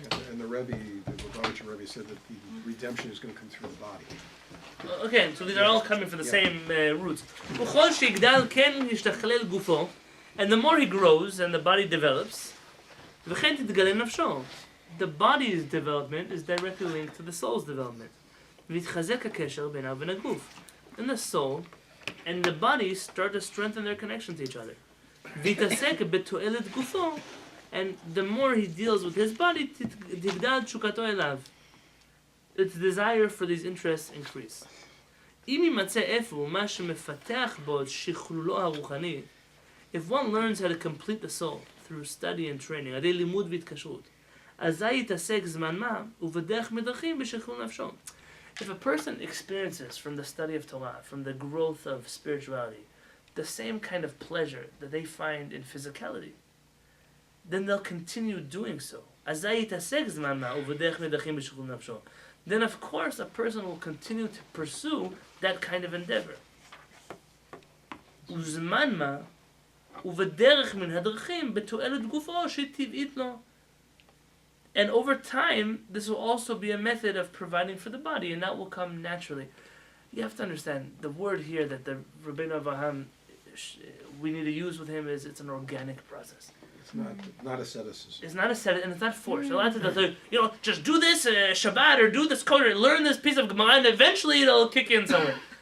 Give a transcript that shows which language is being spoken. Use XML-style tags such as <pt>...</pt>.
<en>And the Lubavitcher Rebbe said that the redemption is going to come through the body. Okay, so these are all coming from the same roots.</en> <he>וכל שיגדל כן ישתכלל גופו,</he> <en>and the more he grows and the body develops,</en> <he>וכן תתגלה נפשו.</he> <en>The body's development is directly linked to the soul's development.</en> <he>ויתחזק הקשר בינה ובין הגוף.</he> <en>And the soul and the body start to strengthen their connection to each other.</en> <he>ויתעסק בתועלת גופו,</he> <en>and the more he deals with his body,</en> <he>תגדל תשוקתו אליו.</he> <en>Its desire for these interests increase.</en> <he>אם יימצא איפה מה שמפתח בו את שכלולו הרוחני,</he> <en>if one learns how to complete the soul through study and training,</en> <he>על ידי לימוד והתקשרות, אזי יתעסק זמן מה ובדרך מדרכים בשכלול נפשו.</he> <en>If a person experiences from the study of Torah, from the growth of spirituality, the same kind of pleasure that they find in physicality, then they'll continue doing so.</en> <he>אזי יתעסק זמן מה ובדרך מדרכים בשכלול נפשו.</he> <en>Then of course a person will continue to pursue that kind of endeavor.</en> <he>וזמן מה ובדרך מן הדרכים בתועלת גופו שטבעית לו.</he> <en>And over time, this will also be a method of providing for the body, and that will come naturally. You have to understand, the word here that the Rabbeinu Avraham, we need to use with him is it's an organic process. It's not asceticism. It's not ascetic, and it's not forced. A lot of times, just do this Shabbat, or do this code, or learn this piece of Gemara, and eventually it'll kick in somewhere.</en>